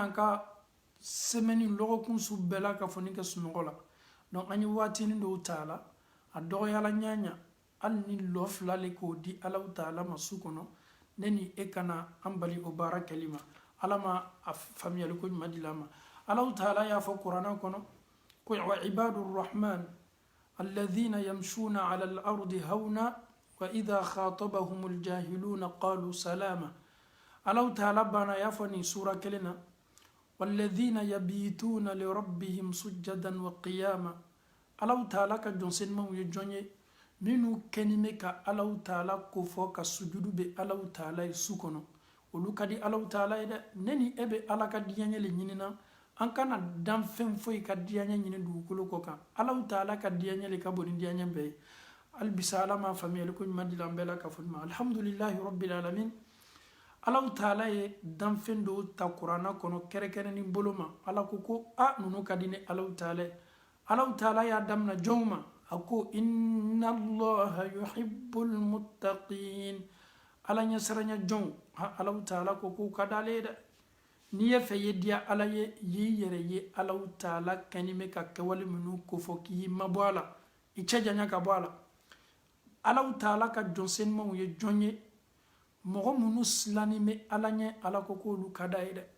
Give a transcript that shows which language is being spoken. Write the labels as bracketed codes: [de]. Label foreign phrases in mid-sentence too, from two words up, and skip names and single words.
[bm] an ka semaine lɔgɔkun su bɛɛ la ka fɔ ni kɛ sunɔgɔ la donc an ye waatinin dɔw ta la a dɔgɔyala ɲaɲa hali ni lɔ fila le k'o di Allahu Taala ma su kɔnɔ ne ni e kana an bali o baara kɛli ma ala ma a faamuyali ko ɲuman di la ma Allahu Taala y'a fɔ kuranɛ kɔnɔ ko [ar] وعباد الرحمن الذين يمشون على الأرض هونا وإذا خاطبهم الجاهلون قالوا سلاما [bm] Allahu Taala bana y'a fɔ ni sura kelen na [ar] والذين يبيتون لربهم سجدا وقياما [bm] Allahu Taala ka jɔnsenmaw ye jɔn ye minnu kɛnime ka Allahu Taala kofɔ ka sujudu be Allahu Taala ye su kɔnɔ olu ka di Allahu Taala ye dɛ ne ni e bɛ Ala ka diyaɲɛ le ɲinina an kana dan fɛn foyi ka diyaɲɛ ɲini dugukolo kɔ kan Allahu Taala ka diyaɲɛ le ka bon ni diyaɲɛ bɛɛ ye hali bisa Ala ma faamuyali ko ɲuman di la an bɛɛ la ka fɔ ma [ar] الحمد لله رب العالمين [bm] Allahu Taala ye danfɛn dɔw ta kuranɛ kɔnɔ kɛrɛkɛrɛnni bolo ma Ala ko nunu ka di ni Allahu Taala ye Allahu Taala y'a damina jɔnw ma a ko [ar] إن الله يحب المتقين [bm] Ala ɲɛsiranya jɔnw Allahu Taala ko ka d'ale ye dɛ n'i ye fɛ ye diya Ala ye y'i yɛrɛ ye Allahu Taala kɛnime ka kɛwale minnu kofɔ k'i mabɔ a la i cɛ janya ka bɔ a la Allahu Taala ka jɔnsenmaw ye jɔn ye mɔgɔ minnu silannen bɛ Ala ɲɛ Ala ko k'olu ka d'a ye